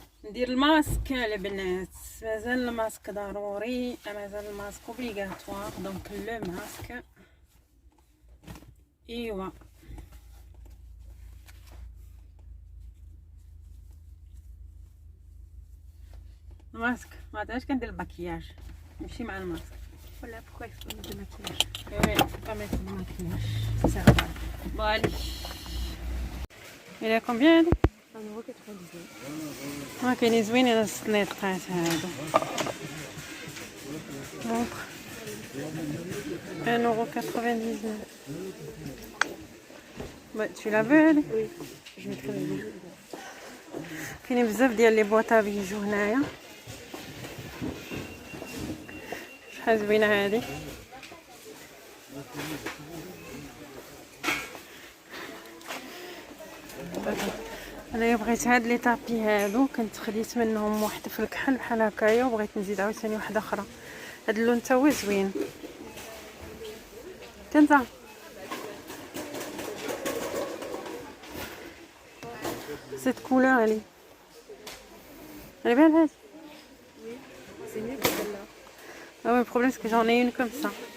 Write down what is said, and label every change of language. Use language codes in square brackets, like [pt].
[ar] ندير الماسك البنات، مازال الماسك ضروري، مازال الماسك اوبليغاتوار، دونك لو ماسك. ايوا الماسك ما عادش كندير الباكياج، نمشي مع الماسك. [fr] Voilà pourquoi il faut mettre de maquillage. Ouais, faut pas mettre de maquillage. Ça sert à rien. Bon, allez. Il est combien [ar] هذا؟ [fr] 1,99€. [ar] كاينين زوينين السنيطقات هادو. دونك 1,99€. [fr] Bah, tu la veux elle? Oui, je mettrai la vidéo. [ar] كاينين بزاف ديال لي بواطا بيجو هنايا. شحال زوينه هادي. انا بغيت هاد لي طابي هادو، كنت خديت منهم واحده في الكحل بحال هكايا، وبغيت نزيد عاوتاني واحده اخرى. هاد اللون تا هو زوين. كنت [fr] cette couleur elle est belle elle. Oui, c'est mieux que celle-là. Ah ouais, le problème c'est que j'en ai une comme ça.